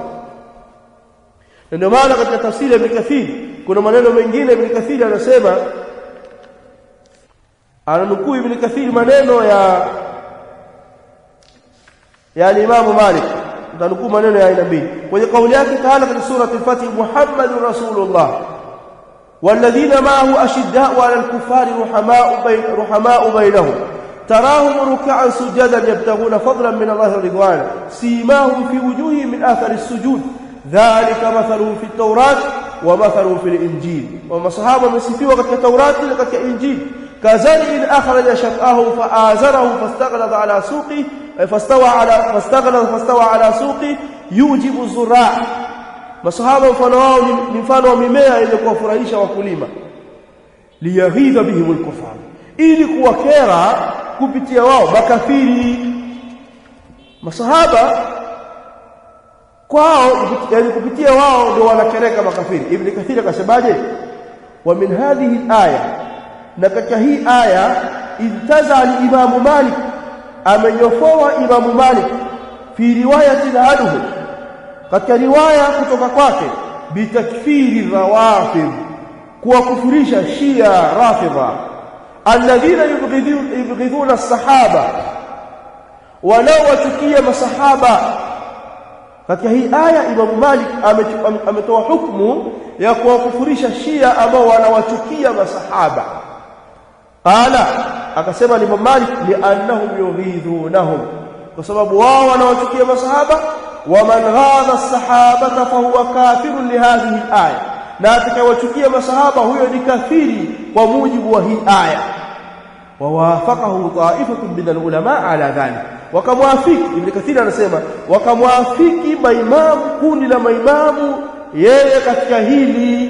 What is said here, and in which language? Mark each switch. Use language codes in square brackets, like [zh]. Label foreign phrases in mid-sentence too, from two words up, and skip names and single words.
[sw] Ndio maana katika tafsiri ya Ibn Kathir kuna maneno mengine. Ibn Kathir anasema, ananukuu Ibn Kathir maneno ya Imam Malik, ndanukuu maneno ya aina mbili kwenye kauli yake. [ar] تعالى katika سورة الفتح، محمد رسول الله والذين معه أشداء على الكفار رحماء بينهم تراهم ركعا سجدا يبتغون فضلا من الله ورضوانا سيماهم في وجوههم من أثر السجود ذلك مثلهم في التوراة ومثلهم في الإنجيل. [sw] Wa masahaba wamesifiwa katika Taurati na katika Injili, [ar] كزرع أخرج شطأه فآزره فاستغلظ على سوقه فاستوى على سوقه يعجب الزراع. [sw] Masahaba mfano wao ni mfano wa mimea yenye kuwafurahisha wakulima, [ar] ليغيظ بهم الكفار, [sw] ili kuwakera kupitia wao makafiri. Masahaba kwao, yani kupitia wao ndio wanakereka makafiri. [ar] ابن كثير akasemaje? ومن هذه الآية, [sw] na katika hii aya, [ar] انتزع الإمام مالك، amenyofoa الإمام مالك في رواية عنه, [sw] katika riwaya kutoka kwake, [ar] بتكفير الروافض, [sw] kuwakufurisha Shia Rafidha, [ar] الذين يبغضون الصحابة, [sw] wanaowachukia masahaba. Katika hii aya Imam Malik ametoa hukumu ya kuwakufurisha Shia ambao wanawachukia masahaba. Qala, akasema Imam Malik, [ar] لأنهم يغيظونهم, [sw] kwa sababu wao wanawachukia masahaba. [ar] ومن غاظ الصحابة فهو كافر لهذه الآية, [sw] na atakayewachukia masahaba huyo ni kafiri kwa mujibu wa hii aya. [ar] ووافقه طائفة من العلماء على ذلك، wakamwafiki. [sw] Ibn Kathir anasema wakamwafiki maimamu, kundi la maimamu yeye katika hili.